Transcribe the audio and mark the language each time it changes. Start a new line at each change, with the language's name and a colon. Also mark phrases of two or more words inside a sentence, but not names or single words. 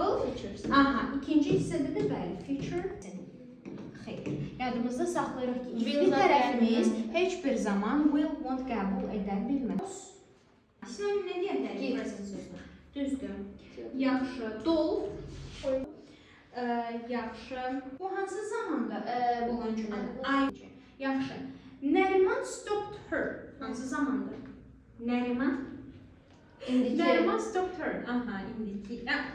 Azerbaijani: Aha, ikinci hissədə də bəli, feature. Xeyr, yadımızda saxlayırıq ki, ikinci tərəfimiz heç bir zaman
English: will, won't
Azerbaijani: qəbul edə bilməz. Sinonim nə deyək təbii present sözünə? Düzdür. Yaxşı, dol. Yaxşı, bu hansı zamanda olan cümlədir?
English: Yaxşı, Nəriman stopped her.
Azerbaijani: Hansı zamanda? Nəriman?
English: Nəriman stopped her.
Azerbaijani: Aha, indiki.